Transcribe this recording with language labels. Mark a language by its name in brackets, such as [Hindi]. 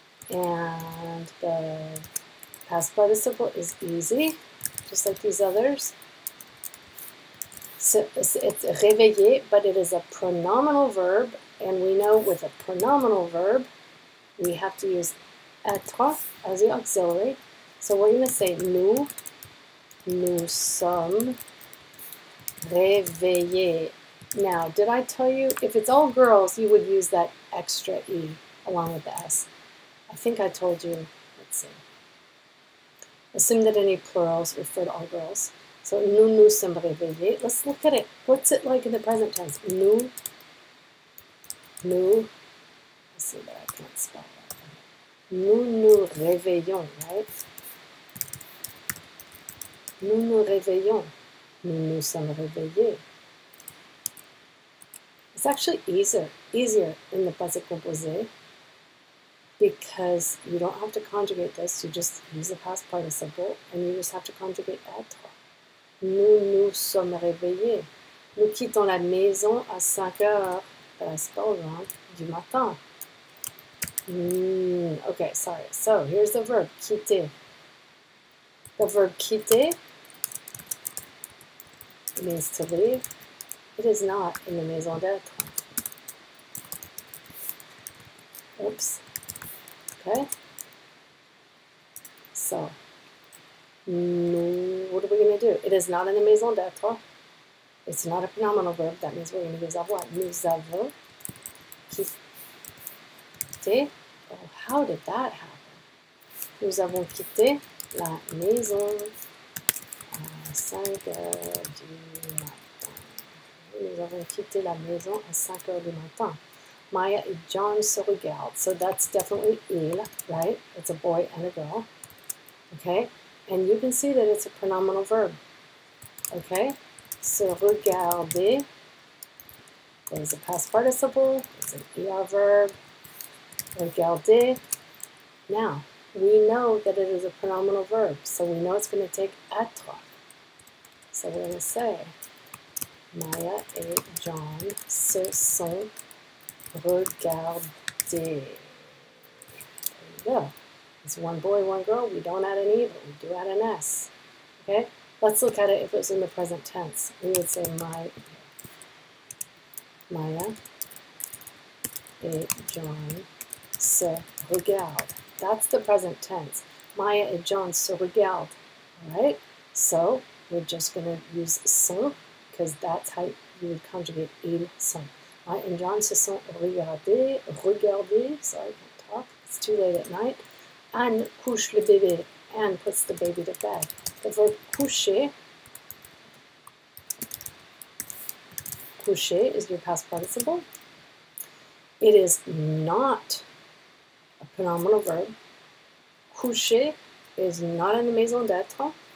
[English] And the past participle is easy, just like these others. So it's réveiller, but it is a pronominal verb, and we know with a pronominal verb, we have to use être as the auxiliary. So we're going to say [French] nous sommes réveillés. [English] Now, did I tell you, if it's all girls, you would use that extra E along with the S. I think I told you, let's see. Assume that any plurals refer to all girls. [French] So, nous sommes réveillés. [English] Let's look at it. What's it like in the present tense? Nous, let's see that I can't spell that. [French] Nous réveillons, right? Nous réveillons. Nous sommes réveillés. [English] It's actually easier in the passé composé because you don't have to conjugate this. You just use the past participle and you just have to conjugate être. [French] Nous sommes réveillés. Nous quittons la maison à 5 heures, [English] that's wrong, [French] du matin. [English] Okay, sorry. So here's the verb, quitter. The verb quitter means to leave. It is not in the maison d'être. Oops. Okay. So, what are we going to do? It is not in the maison d'être. It's not a pronominal verb. That means we're going to use avoir. [French] Nous avons quitté. [English] Oh, how did that happen? [French] Nous avons quitté la maison à 5 heures du matin. Nous avons quitté la maison à 5 heures du matin. Maya et John se regardent. [English] So that's definitely il, right? It's a boy and a girl. Okay? And you can see that it's a pronominal verb. Okay? Se regarder is a past participle. It's an ER verb. Regarder. Now, we know that it is a pronominal verb, so we know it's going to take être. So we're going to say, [French] Maya et John se sont regardés. [English] There you go. It's one boy, one girl. We don't add an E, but we do add an S. Okay? Let's look at it if it was in the present tense. We would say [French] Maya et John se regardent. [English] That's the present tense. [French] Maya et John se regardent. [English] All right? So we're just going to use sont because that's how you would conjugate [French] ils sont. [English] Maya and John [French] se sont regardés. [English] Sorry, I can't talk. It's too late at night. [French] Anne couche le bébé. [English] Anne puts the baby to bed. The verb coucher. Coucher is your past participle. It is not a pronominal verb. Coucher is not in the maison d'être.